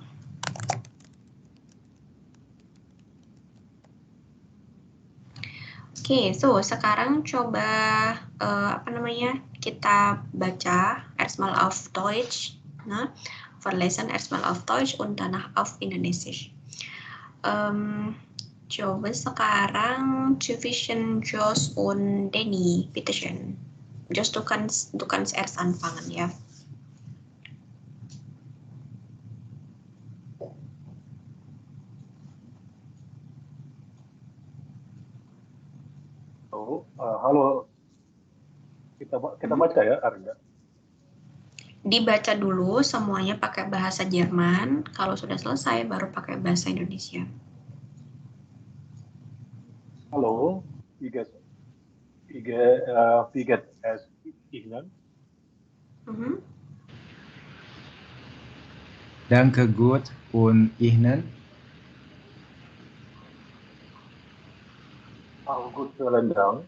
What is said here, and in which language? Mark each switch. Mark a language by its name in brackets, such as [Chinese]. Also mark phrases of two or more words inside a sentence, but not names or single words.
[Indonesian] Oke, so sekarang coba kita baca [German] erstmal auf Deutsch, [Indonesian] ne? [German] Verlesen erstmal auf Deutsch und danach auf Indonesisch. [Indonesian] Coba sekarang [German] zwischen Jos und Denny, bitteschön. Jos, du kannst erst anfangen, [Indonesian] ya. Halo, kita baca ya, Arya. Dibaca dulu semuanya pakai bahasa Jerman. Kalau sudah selesai, baru pakai bahasa Indonesia. [German] Hallo, wie geht es Ihnen? Danke gut und Ihnen? Auch gut, vielen Dank.